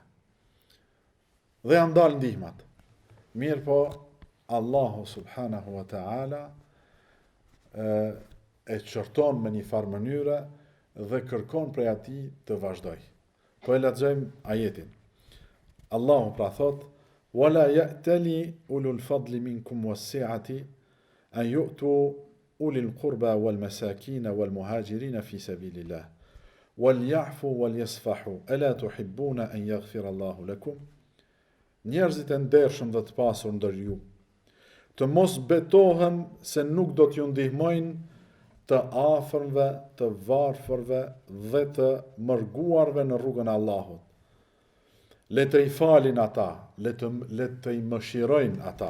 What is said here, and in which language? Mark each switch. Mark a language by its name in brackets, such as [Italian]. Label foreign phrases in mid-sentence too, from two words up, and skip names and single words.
[Albanian] Dhe janë dalë ndihmat. Mirë po, Allahu [Arabic] سبحانه وتعالى [Albanian] e qërton me një farë mënyre dhe kërkon prej atij të vazhdoj. Po e lexojmë ajetin. Allahu pra thot: [Arabic] "ولا يأتل أولو الفضل منكم والسعة أن يؤتوا أولي القربى والمساكين والمهاجرين في سبيل الله وليعفوا وليصفحوا ألا تحبون أن يغفر الله لكم." [Albanian] Njerëzit e ndershëm dhe të pasur ndër ju, të mos betohen se nuk do t'ju ndihmojnë të afërmve, të varfërve dhe të mërguarve në rrugën e Allahut. Le të i falin ata, le të i mëshirojnë ata.